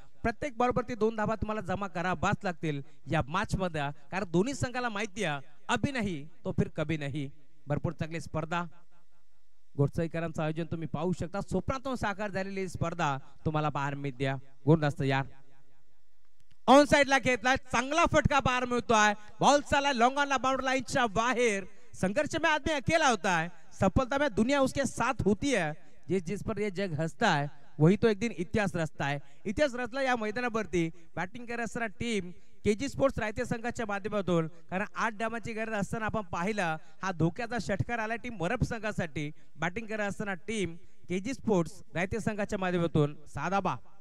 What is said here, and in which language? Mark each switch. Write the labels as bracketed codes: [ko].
[mr] प्रत्येक बॉलवरती 2 धाबा तुम्हाला जमा करावाच लागतील या मॅच मध्ये, कारण दोन्ही संघाला माहिती आहे [hi] अभी नाही तो फिर कभी नाही. [mr] भरपूर चांगली स्पर्धा. गोडसईकरांचं आयोजन तुम्ही पाहू शकता. स्वप्नातून साकार झालेली स्पर्धा तुम्हाला पाहायला मिळते. गोलंदाज यार ऑन साइडला घेतलाय. चांगला फटका पाहायला मिळतोय. बॉल चालला लॉंग ऑनला बाउंड्री लाइनच्या बाहेर. [hi] संघर्ष में आदमी अकेला होता है, सफलता में दुनिया उसके साथ होती है. जिस पर ये जग हंसता है वही तो एक दिन इतिहास रचता है. [mr] इतिहास रचला या मैदानावरती बॅटिंग करत असताना टीम केजी स्पोर्ट्स रायते संघाच्या माध्यमातून, कारण 8 धावांची गरज असताना आपण पाहिलं हा धोक्याचा षटकार आला टीम वरप संघासाठी. बॅटिंग करत असताना टीम केजी स्पोर्ट्स रायते संघाच्या माध्यमातून 6 धाबा.